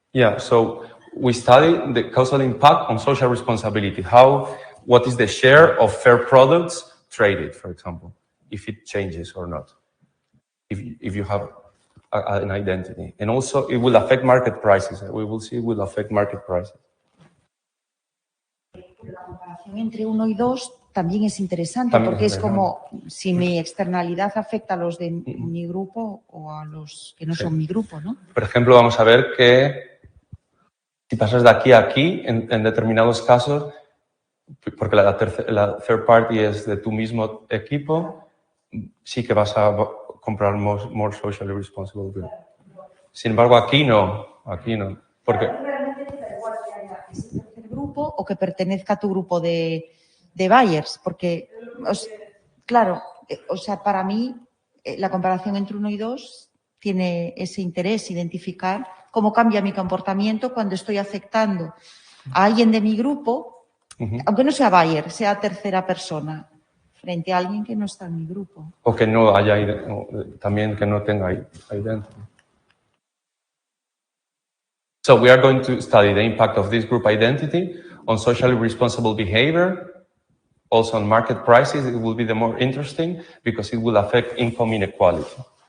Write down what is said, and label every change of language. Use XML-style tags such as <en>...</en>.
<en>Yeah, so we study the causal impact on social responsibility. What is the share of fair products traded, for example, if it changes or not, if you have an identity. And also it will affect market prices. We will see it will affect market prices.</en> <es>La comparación entre 1 y 2 también es interesante porque es como si mi externalidad afecta a los de mi grupo o a los que no son mi grupo, ¿no? Por ejemplo, vamos a ver que si pasas de aquí a aquí, en determinados casos, porque la third party es de tu mismo equipo, sí que vas a comprar</es> <en>more socially responsible goods.</en> <es>Sin embargo, aquí no. Porque realmente te da igual que haya ese tercer grupo o que pertenezca a tu grupo de buyers, porque, claro, o sea, para mí la comparación entre 1 y 2 tiene ese interés, identificar cómo cambia mi comportamiento cuando estoy afectando a alguien de mi grupo, aunque no sea buyer, sea tercera persona, frente a alguien que no está en mi grupo. O que no haya, también que no tenga identity.</es> <en>So we are going to study the impact of this group identity on socially responsible behavior, also on market prices. It will be the more interesting because it will affect income inequality.</en>